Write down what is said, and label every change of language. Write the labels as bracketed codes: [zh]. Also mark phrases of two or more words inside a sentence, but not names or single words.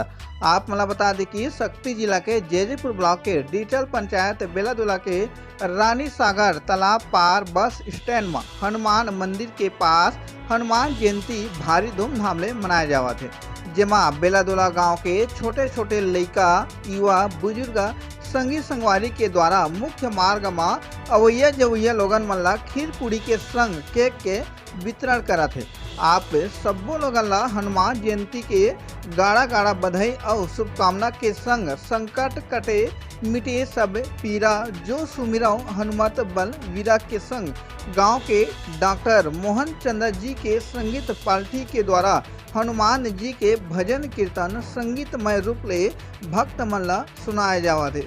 [hne] आप मला बता दें कि शक्ति जिला के जेजेपुर ब्लॉक के डिजिटल पंचायत बेलादोला के रानी सागर तालाब पार बस स्टैंड में हनुमान मंदिर के पास हनुमान जयंती भारी धूमधाम ले मनाया जावत है, जेमा बेलादोला गांव के छोटे छोटे लइका युवा बुजुर्ग संगी संगवारी के द्वारा मुख्य मार्ग में अवैया जवैया लोगन मन ला खीर पूरी के संग केक के वितरण करत है। आप सब्बो लोगन ला हनुमान जयंती के गाड़ा गाड़ा बधाई और शुभकामना के संग [awa] संकट कटे मिटे सब पीरा जो सुमिरौ हनुमत बल वीरा [hne] के संग गांव के डॉक्टर मोहन चंद्र जी के संगीत पार्टी के द्वारा हनुमान जी के भजन कीर्तन संगीतमय रूप ले भक्त मन ला सुनाया जावत है।